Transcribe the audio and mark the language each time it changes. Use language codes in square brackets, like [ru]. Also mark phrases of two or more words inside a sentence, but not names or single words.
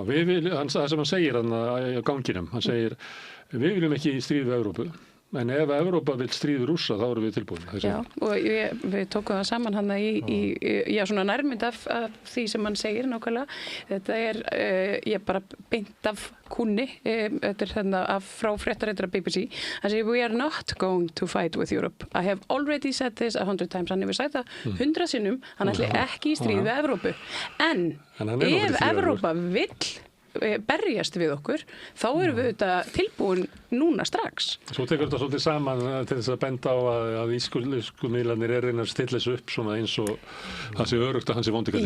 [is] það sem hann segir á ganginum, hann segir við viljum ekki stríð við Evrópu, en ef Evrópa vil stríð við Rússa þá erum við tilbúin. Já, og við tókum það saman hann í svona nærmynd af því sem hann segir nákvæmlega. Þetta ég bara beint af kúnni, þetta þarna frá fréttaritara BBC. Hann segir, [en] we are not going to fight with Europe. I have already said this 100 times. [is] Hann hefur sagt það 100 sinnum, hann ætli ekki í stríð við Evrópu. En ef Evrópa vill berjast við okkur, þá erum við auðvitað tilbúin núna strax. Svo tekur þetta svolítið saman til þess að benda á að íslensku miðlarnir reyna að stilla þessu upp svona eins og það sé örugt að hann sé vondi kallinn.